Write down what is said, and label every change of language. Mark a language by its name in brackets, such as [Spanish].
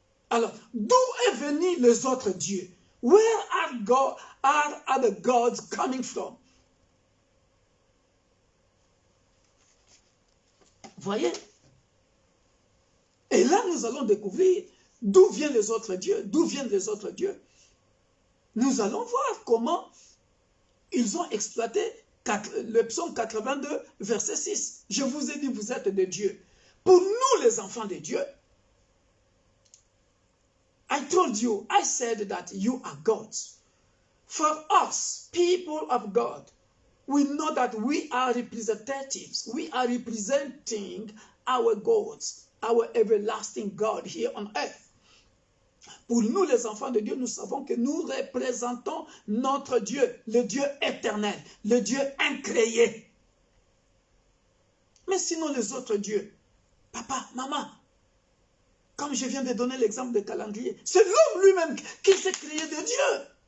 [French] Alors, d'où est venu les autres dieux? [English] Where are the gods coming from? [French] Voyez? Et là, nous allons découvrir d'où viennent les autres dieux, d'où viennent les autres dieux. Nous allons voir comment ils ont exploité le psaume 82, verset 6. Je vous ai dit, vous êtes des dieux. Pour nous, les enfants de Dieu, [English] I told you, I said that you are gods. For us, people of God, we know that we are representatives. We are representing our gods, our everlasting God here on earth. [French] Pour nous, les enfants de Dieu, nous savons que nous représentons notre Dieu, le Dieu éternel, le Dieu incréé. Mais sinon, les autres dieux, papa, maman, comme je viens de donner l'exemple de calendrier, c'est l'homme lui-même qui s'est créé de Dieu.